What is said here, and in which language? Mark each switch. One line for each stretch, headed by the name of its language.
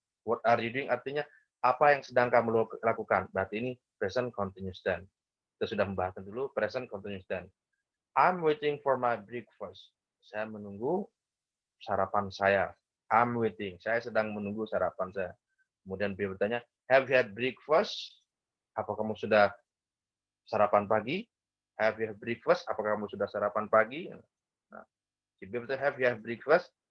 English: What are you doing
Indonesian: artinya apa yang sedang kamu lakukan. Berarti ini present continuous tense. Kita sudah membahas dulu present continuous tense.
English: I'm waiting for my breakfast.
Indonesian: Saya menunggu sarapan saya.
English: I'm waiting.
Indonesian: Saya sedang menunggu sarapan saya. Kemudian B bertanya,
English: have you had breakfast?
Indonesian: Apa kamu sudah sarapan pagi?
English: Have you had breakfast?
Indonesian: Apakah kamu sudah sarapan pagi? Nah, B bertanya,
English: have you had breakfast?